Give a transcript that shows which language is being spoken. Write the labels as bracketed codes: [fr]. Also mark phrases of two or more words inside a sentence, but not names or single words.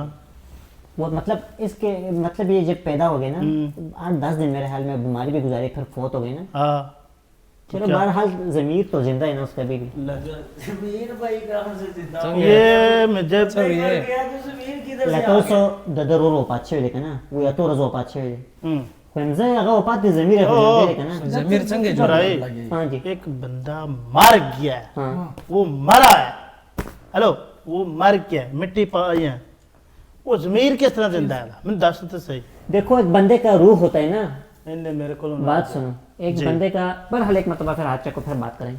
[ur] وہ مطلب اس کے مطلب یہ جب پیدا ہو گئے نا 8-10 دن میرے حال میں بیماری بھی گزاری پھر فوت ہو گئی نا۔ ہاں چلو بہرحال ضمیر تو زندہ ہے نا اس کا بھی۔ زمین بھائی کہاں سے زندہ یہ مجھے گیا تو زمین کدھر سے [ps] لکه اوس د درو وفات شوی دی که نه وی اتو ورځو وفات شوی دی خو یم زه هغه وفات دی ضمیر یې خو ژوندی دی که نه. ضمیر څنګه [ur] برائی ہاں جی ایک بندہ مر گیا ہے، ہاں وہ مرا ہے، ہلو وہ مر گیا ہے، مٹی پائی ہے، وہ ضمیر کس طرح زندہ ہے؟ میں دس تو صحیح۔ دیکھو ایک بندے کا روح ہوتا ہے نا، انہیں میرے کو بات سنو، ایک بندے کا بہرحال ایک مرتبہ پھر ہاتھ چکو پھر بات کریں گے۔